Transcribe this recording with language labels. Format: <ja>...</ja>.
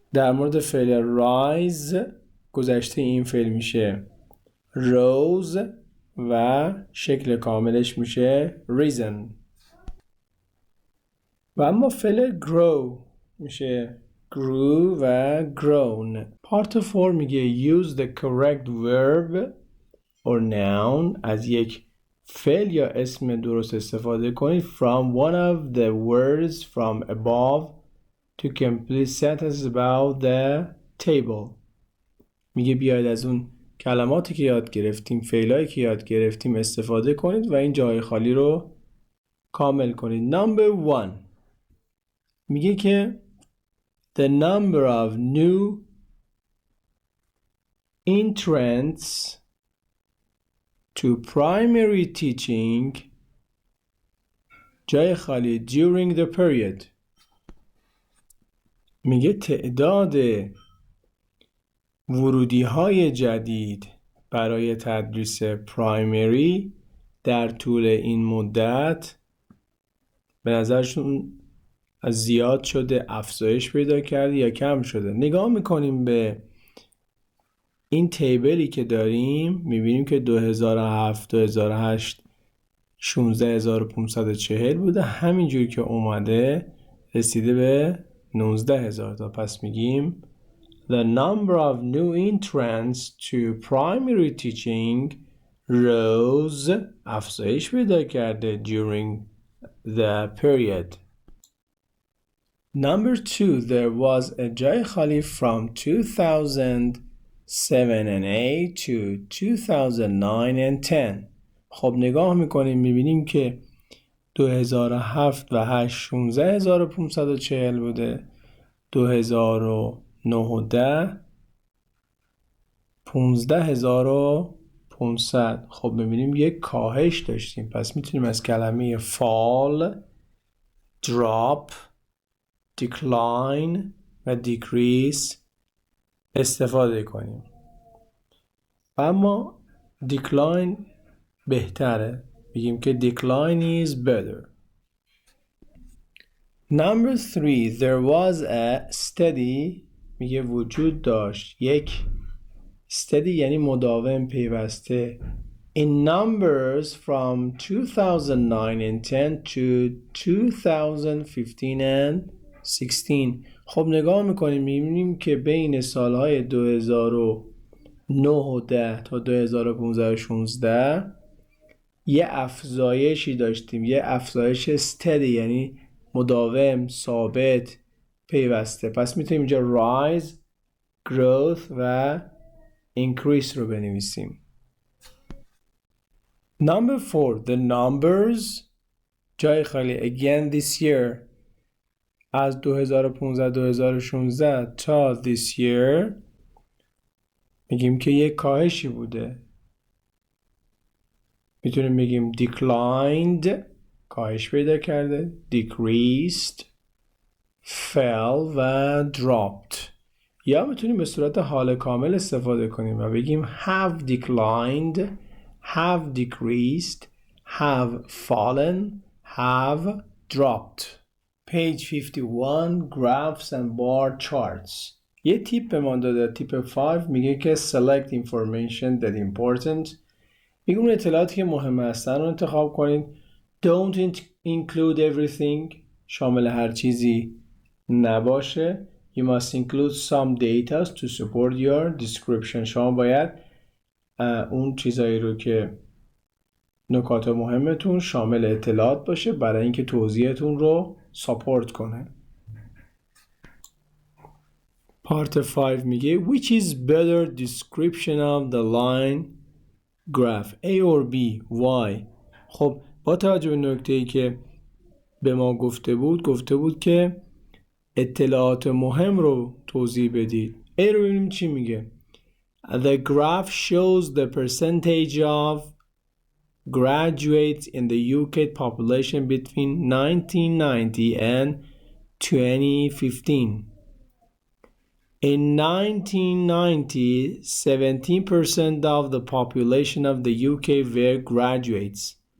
<fa>در مورد فعل rise گذشته این فعل میشه rose و شکل کاملش میشه risen. و اما فعل grow میشه grew و grown.</fa> <en>Part 4 میگه use the correct verb or noun،</en> <fa>از یک فعل یا اسم درست استفاده کنید</fa> <en>from one of the words from above to complete sentences about the table.</en> <fa>میگه بیاید از اون کلماتی که یاد گرفتیم، فعلایی که یاد گرفتیم استفاده کنید و این جای خالی رو کامل کنید.</fa> <en>Number 1</en> <fa>میگه که</fa> <en>the number of new entrants to primary teaching</en> <fa>جای خالی</fa> <en>during the period.</en> <fa>میگه تعداد ورودی های جدید برای تدریس پرایمری در طول این مدت به نظرشون زیاد شده، افزایش پیدا کرده یا کم شده. نگاه میکنیم به این تیبلی که داریم، میبینیم که 2007 2008 16540 بوده، همینجوری که اومده رسیده به 19000 تا. پس میگیم</fa> <en>the number of new entrants to primary teaching rose،</en> <fa>افزایش پیدا کرده</fa> <en>during the period. Number 2 there was a</en> <fa>جای خالی</fa> <en>from 2007 and 8 to 2009 and 10.</en> <fa>خب نگاه میکنیم میبینیم که 2007 و 8 16540 بوده، 2009 و 10 15500. خب ببینیم یک کاهش داشتیم، پس میتونیم از کلمه fall، drop، decline و decrease استفاده کنیم. اما decline بهتره، بگیم که</fa> <en>decline is better. Number 3 there was a steady،</en> <fa>میگه وجود داشت یک</fa> <en>steady</en> <fa>یعنی مداوم، پیوسته</fa> <en>in numbers from 2009 and 10 to 2015 and 16.</en> <fa>خب نگاه میکنیم میبینیم که بین سالهای 2009 و 10 تا 2015 و 16 یه افزایشی داشتیم، یه افزایش steady یعنی مداوم، ثابت، پیوسته. پس میتونیم اینجا rise، growth و increase رو بنویسیم.</fa> <en>Number 4 the numbers</en> <fa>جای خالی</fa> <en>again this year،</en> <fa>از 2015 2016 تا</fa> <en>this year</en> <fa>میگیم که یک کاهشی بوده، میتونیم بگیم declined، کاهش پیدا کرده، decreased، fell و dropped. یا میتونیم به صورت حال کامل استفاده کنیم و بگیم</fa> <en>have declined، have decreased، have fallen، have dropped. Page 51 graphs and bar charts.</en> <fa>یه تیپ به من داده، تیپ 5 میگه که</fa> <en>select information that important.</en> <fa>میگه اون اطلاعاتی که مهم هستن رو انتخاب کنید.</fa> <en>Don't include everything،</en> <fa>شامل هر چیزی نباشه.</fa> <en>You must include some data to support your description.</en> <fa>شما باید اون چیزایی رو که نکات مهمتون شامل اطلاعات باشه برای اینکه توضیحتون رو ساپورت کنه.</fa> <en>Part 5 میگه which is better description of the line graph A or B why.</en> <fa>خب با توجه به نکته‌ای که به ما گفته بود که اطلاعات مهم رو توضیح بدید. A رو ببینیم چی میگه.</fa> <en>The graph shows the percentage of graduates in the UK population between 1990 and 2015. In 1990, 17% of the population of the UK were graduates.</en>